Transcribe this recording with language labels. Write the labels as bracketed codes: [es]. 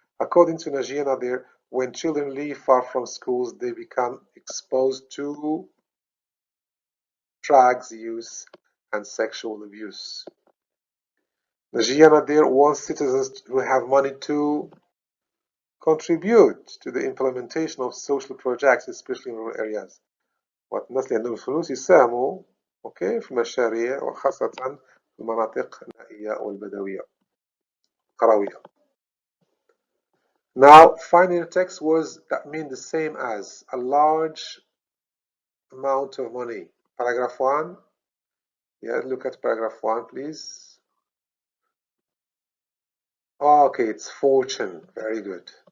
[en] According to Najia Nadir, when children live far from schools, they become exposed to drugs use and sexual abuse. Najia Nadir wants citizens who have money to contribute to the implementation of social projects, especially in rural areas. [ar] والناس اللي عندهم فلوس يساهموا في المشاريع وخاصة في المناطق النائية والبدوية القروية. [en] Now, finding the text words that mean the same as a large amount of money. Paragraph 1, Yeah, look at paragraph 1, please. Okay, it's fortune. Very good.